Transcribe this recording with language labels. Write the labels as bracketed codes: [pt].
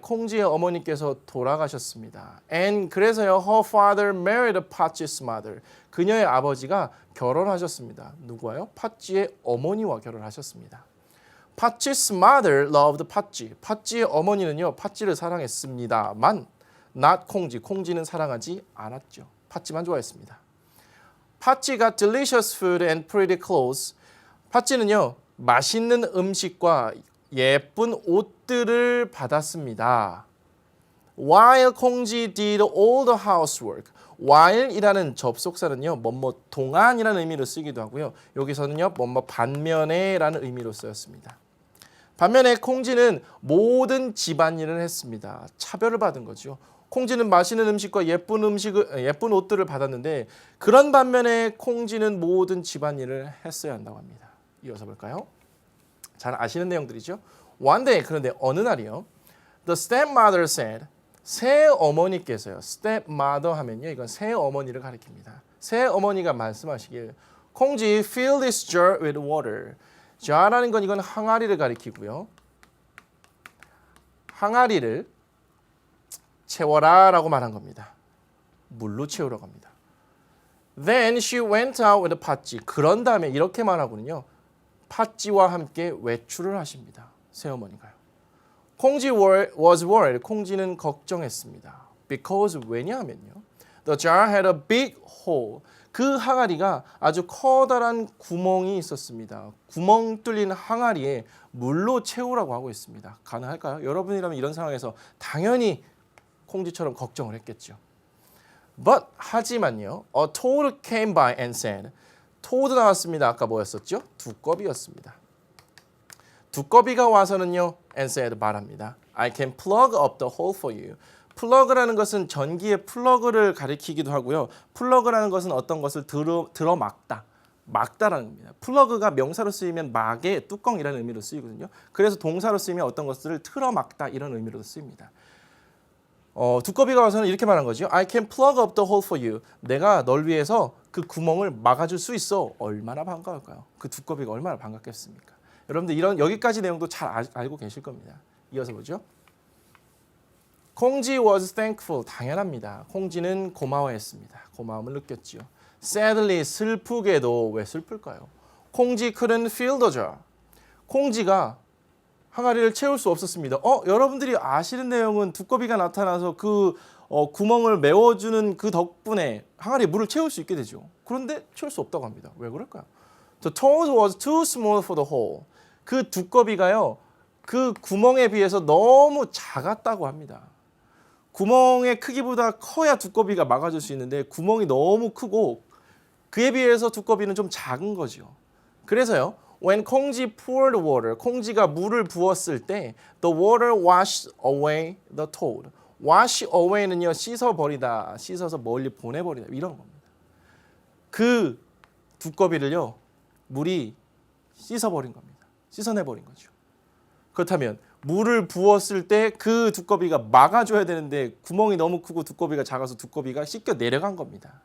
[ko] 콩지의 어머니께서 돌아가셨습니다. [en] And [ko] 그래서요, [en] her father married 팥쥐's mother. [ko] 그녀의 아버지가 결혼하셨습니다. 누구와요? 팥쥐의 어머니와 결혼하셨습니다. [en] 팥쥐's mother loved 팥쥐. [ko] 팥쥐의 어머니는요, 팥쥐를 사랑했습니다만 [en] not [ko] 콩지. 콩지는 사랑하지 않았죠. 팥쥐만 좋아했습니다. [en] 팥쥐가 delicious food and pretty clothes. [ko] 팥쥐는요, 맛있는 음식과 예쁜 옷들을 받았습니다. [en] While 콩지 did all the housework. [ko] while이라는 접속사는요, 뭐뭐 동안이라는 의미로 쓰기도 하고요. 여기서는요, 뭐뭐 반면에라는 의미로 쓰였습니다. 반면에 콩지는 모든 집안일을 했습니다. 차별을 받은 거죠. 콩지는 맛있는 음식과 예쁜 옷들을 받았는데 그런 반면에 콩지는 모든 집안일을 했어야 한다고 합니다. 이어서 볼까요? 잘 아시는 내용들이죠. [en] One day, [ko] 그런데 어느 날이요. [en] The stepmother said, [ko] 새 어머니께서요. stepmother 하면요, 이건 새 어머니를 가리킵니다. 새 어머니가 말씀하시길, [en] 콩지 fill this jar with water. [ko] jar라는 건 이건 항아리를 가리키고요. 항아리를 채워라라고 말한 겁니다. 물로 채우라고 합니다. [en] Then she went out with the 팥쥐. [ko] 그런 다음에 이렇게 말하거든요. 팥쥐와 함께 외출을 하십니다. 새어머니가요. [en] 콩지 was worried. [ko] 콩지는 걱정했습니다. [en] Because [ko] 왜냐하면요. [en] The jar had a big hole. [ko] 그 항아리가 아주 커다란 구멍이 있었습니다. 구멍 뚫린 항아리에 물로 채우라고 하고 있습니다. 가능할까요? 여러분이라면 이런 상황에서 당연히 콩지처럼 걱정을 했겠죠. [en] But [ko] 하지만요. [en] A toad came by and said. [ko] 토드 나왔습니다. 아까 뭐였었죠? 두꺼비였습니다. 두꺼비가 와서는요. [en] and said [ko] 말합니다. [en] I can plug up the hole for you. [ko] 플러그라는 것은 전기의 플러그를 가리키기도 하고요. 플러그라는 것은 어떤 것을 들어막다. 막다라는 겁니다. 플러그가 명사로 쓰이면 막의 뚜껑이라는 의미로 쓰이거든요. 그래서 동사로 쓰이면 어떤 것들을 틀어막다 이런 의미로도 쓰입니다. 두꺼비가 와서는 이렇게 말한 거죠. [en] I can plug up the hole for you. [ko] 내가 널 위해서 그 구멍을 막아줄 수 있어. 얼마나 반가울까요? 그 두꺼비가 얼마나 반갑겠습니까? 여러분들 이런 여기까지 내용도 잘 알고 계실 겁니다. 이어서 보죠. [en] 콩지 was thankful. [ko] 당연합니다. 콩지는 고마워했습니다. 고마움을 느꼈지요. [en] Sadly, [ko] 슬프게도. 왜 슬플까요? [en] 콩지 couldn't fill the jar. [ko] 콩지가 항아리를 채울 수 없었습니다. 여러분들이 아시는 내용은 두꺼비가 나타나서 그 구멍을 메워주는 그 덕분에 항아리에 물을 채울 수 있게 되죠. 그런데 채울 수 없다고 합니다. 왜 그럴까요? [en] The toad was too small for the hole. [ko] 그 두꺼비가요. 그 구멍에 비해서 너무 작았다고 합니다. 구멍의 크기보다 커야 두꺼비가 막아줄 수 있는데 구멍이 너무 크고 그에 비해서 두꺼비는 좀 작은 거죠. 그래서요. [en] When 콩지 poured water, [ko] 콩지가 물을 부었을 때 [en] the water washed away the toad. [ko] wash away는요. 씻어버리다, 씻어서 멀리 보내버리다 이런 겁니다. 그 두꺼비를요. 물이 씻어버린 겁니다. 씻어내버린 거죠. 그렇다면 물을 부었을 때 그 두꺼비가 막아줘야 되는데 구멍이 너무 크고 두꺼비가 작아서 두꺼비가 씻겨 내려간 겁니다.